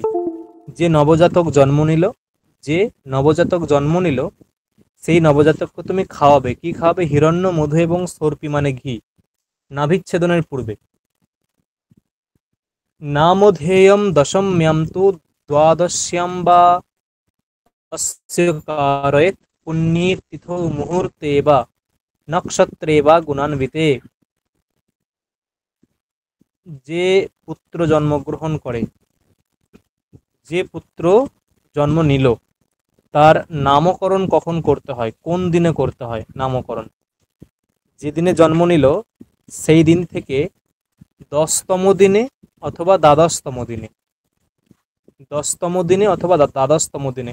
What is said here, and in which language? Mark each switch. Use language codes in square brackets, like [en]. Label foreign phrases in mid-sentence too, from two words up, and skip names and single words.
[bn] যে নবজাতক জন্ম নিল, যে নবজাতক জন্ম নিল, সেই নবজাতককে তুমি খাওয়াবে, কি খাওয়াবে, হিরণ্য মধু এবং সর্পি মানে ঘি, নাভিচ্ছেদনের পূর্বে। [sa] নামধেয়ম দশম্যাম তু দ্বাদশ্যাম বা अस्य कारयेत् पुण्ये तिथौ मुहूर्ते वा नक्षत्रे वा गुणान्विते। [bn] যে পুত্র জন্মগ্রহণ করে, যে পুত্র জন্ম নিল, তার নামকরণ কখন করতে হয়, কোন দিনে করতে হয় নামকরণ, যেদিনে জন্ম নিল সেই দিন থেকে 10তম দিনে অথবা দ্বাদশতম দিনে, দশতম দিনে অথবা দ্বাদশতম দিনে।